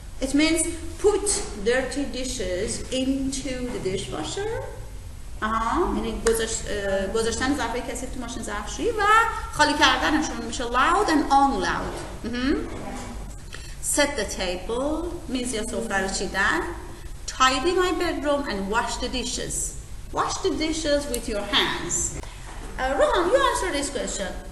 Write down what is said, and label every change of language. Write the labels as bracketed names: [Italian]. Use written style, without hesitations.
[English] It means put dirty dishes into the dishwasher. [Persian] یعنی گذاشتن ظرفای کثیف تو ماشین ظرفشویی و خالی کردنشون میشه [English] loud and unload. Set the table means [Persian] یا سفره رو چیدن. [English] Tidy my bedroom and wash the dishes. Wash the dishes with your hands. Rohan, you answer this question.